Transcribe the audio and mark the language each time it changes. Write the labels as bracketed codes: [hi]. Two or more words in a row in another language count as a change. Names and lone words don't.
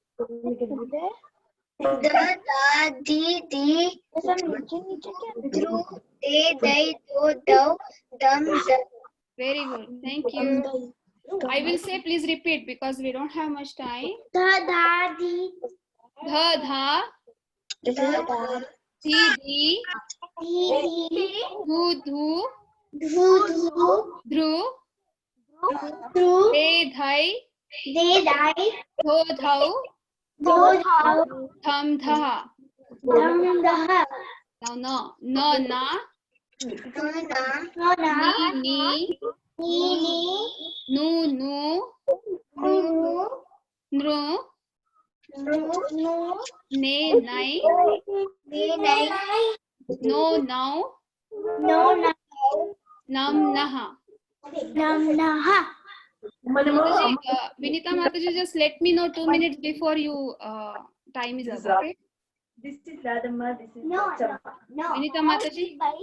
[en] The, the, through, they, do, thou, them, the. Very good. Thank you. I will say please repeat because we don't have much time. The, the, Dha, di, dhu, dhru, de, dhai, dho, dhau, tham, dha. Now no, na, ni, nu, nru, ne, nai, no, now, nam, naha. Mataji, Vinita Mataji, just let me know 2 minutes before you time is up. Okay? This is Radhamma, this is No. Vinita Mataji.